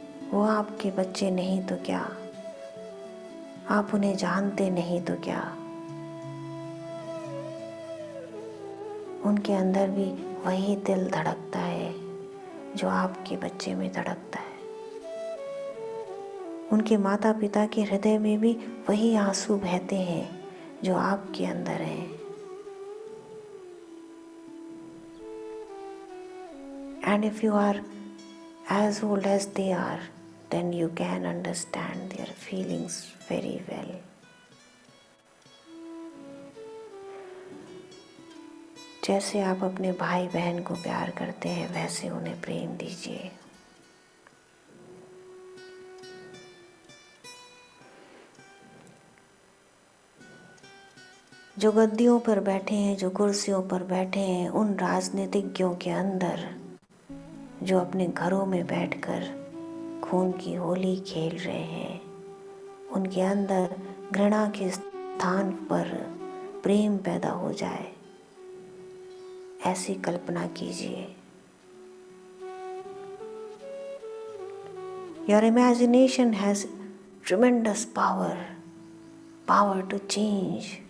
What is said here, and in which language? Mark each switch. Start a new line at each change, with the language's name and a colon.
Hindi: वो आपके बच्चे नहीं तो क्या, आप उन्हें जानते नहीं तो क्या, उनके अंदर भी वही दिल धड़कता है जो आपके बच्चे में धड़कता है। उनके माता पिता के हृदय में भी वही आंसू बहते हैं जो आपके अंदर हैं।
English: And if you are as old as they are, then you can understand their feelings very well.
Hindi: जैसे आप अपने भाई बहन को प्यार करते हैं, वैसे उन्हें प्रेम दीजिए। जो गद्दियों पर बैठे हैं, जो कुर्सियों पर बैठे हैं, उन राजनीतिज्ञों के अंदर जो अपने घरों में बैठकर खून की होली खेल रहे हैं, उनके अंदर घृणा के स्थान पर प्रेम पैदा हो जाए, ऐसी कल्पना कीजिए।
English: Your imagination has tremendous power to change.